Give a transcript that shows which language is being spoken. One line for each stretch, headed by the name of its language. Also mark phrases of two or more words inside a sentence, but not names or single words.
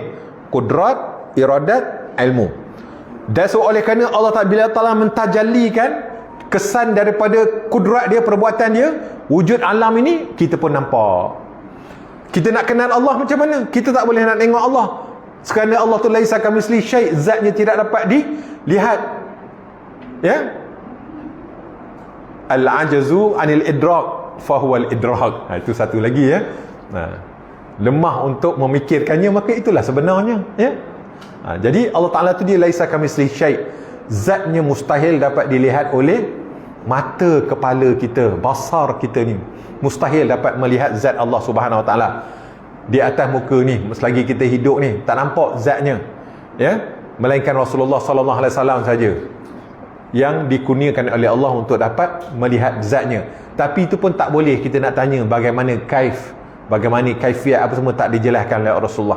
Malay: Kudrat, iradat, ilmu. Dan so oleh kerana Allah Ta'ala telah mentajallikan kesan daripada kudrat dia, perbuatan dia, wujud alam ini kita pun nampak. Kita nak kenal Allah macam mana? Kita tak boleh nak tengok Allah. Kerana Allah tu
Arabic: ليس كمثله شيء',
Malay: zatnya tidak dapat dilihat. Ya?
Arabic: العجز عن الإدراك فهو الإدراك.
Malay: Itu satu lagi ya. Lemah untuk memikirkannya, maka itulah sebenarnya ya. Jadi Allah Ta'ala tu dia
Arabic: ليس كمثله شيء'.
Malay: Zatnya mustahil dapat dilihat oleh mata kepala kita, basar kita ni. Mustahil dapat melihat zat Allah
Arabic: سبحانه وتعالى
Malay: di atas muka ni. Selagi kita hidup ni tak nampak zatnya ya. Melainkan Rasulullah
Arabic: صلى الله عليه وسلم
Malay: saja yang dikurniakan oleh Allah untuk dapat melihat zatnya. Tapi itu pun tak boleh kita nak tanya bagaimana bagaimana kaifiat apa semua, tak dijelaskan oleh Rasulullah.